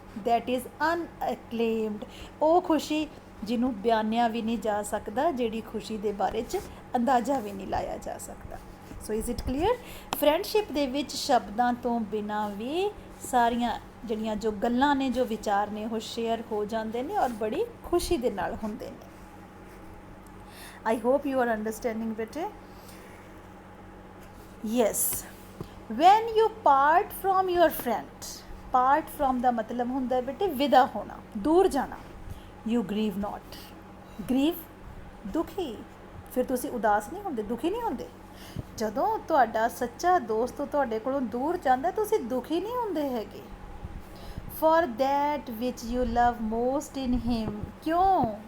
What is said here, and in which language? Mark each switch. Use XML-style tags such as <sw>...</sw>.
<en>that is unacclaimed,</en> <pa>ਉਹ ਖੁਸ਼ੀ ਜਿਹਨੂੰ ਬਿਆਨਿਆ ਵੀ ਨਹੀਂ ਜਾ ਸਕਦਾ, ਜਿਹੜੀ ਖੁਸ਼ੀ ਦੇ ਬਾਰੇ 'ਚ ਅੰਦਾਜ਼ਾ ਵੀ ਨਹੀਂ ਲਾਇਆ ਜਾ ਸਕਦਾ।</pa> <en>So is it clear?</en> <pa>ਫਰੈਂਡਸ਼ਿਪ ਦੇ ਵਿੱਚ ਸ਼ਬਦਾਂ ਤੋਂ ਬਿਨਾਂ ਵੀ ਸਾਰੀਆਂ ਜਿਹੜੀਆਂ ਜੋ ਗੱਲਾਂ ਨੇ, ਜੋ ਵਿਚਾਰ ਨੇ, ਉਹ ਸ਼ੇਅਰ ਹੋ ਜਾਂਦੇ ਨੇ ਔਰ ਬੜੀ ਖੁਸ਼ੀ ਦੇ ਨਾਲ ਹੁੰਦੇ ਨੇ।</pa> <en>I hope you are understanding bete. Yes, when you part from your friend, part from</en> <pa>ਦਾ ਮਤਲਬ ਹੁੰਦਾ ਹੈ ਬੇਟੇ ਵਿਦਾ ਹੋਣਾ, ਦੂਰ ਜਾਣਾ।</pa> <en>You grieve not, grieve</en> <pa>ਦੁਖੀ, ਫਿਰ ਤੁਸੀਂ ਉਦਾਸ ਨਹੀਂ ਹੁੰਦੇ, ਦੁਖੀ ਨਹੀਂ ਹੁੰਦੇ। ਜਦੋਂ ਤੁਹਾਡਾ ਸੱਚਾ ਦੋਸਤ ਤੁਹਾਡੇ ਕੋਲੋਂ ਦੂਰ ਜਾਂਦਾ, ਤੁਸੀਂ ਦੁਖੀ ਨਹੀਂ ਹੁੰਦੇ ਹੈਗੇ।</pa> <en>For that which you love most in him, ਕਿਉਂ?</en>